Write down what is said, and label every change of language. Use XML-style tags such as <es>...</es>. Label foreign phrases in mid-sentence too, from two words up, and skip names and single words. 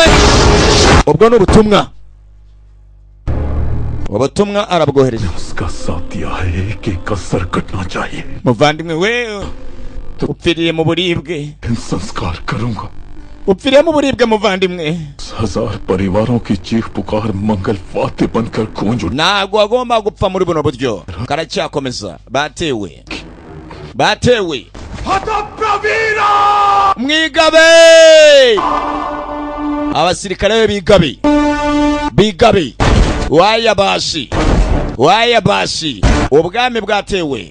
<rw>Ubwo ubutumwa arabwohereje. Muvandimwe we upfiriye mu buribwe. upfiriye mu buribwe muvandimwe.</rw> <hi>1000 परिवारों की चीख पुकार मंगल वाद्य बनकर गूंज उठी.</hi> <rw>Ntabwo agomba gupfa muri buno buryo. Karacyakomeza. Batewe</rw> <hi>हतप्रवीरा</hi> <rw>mwigabe. Abasirikare bigabe. Waya basi ubwami bwatewe.</rw>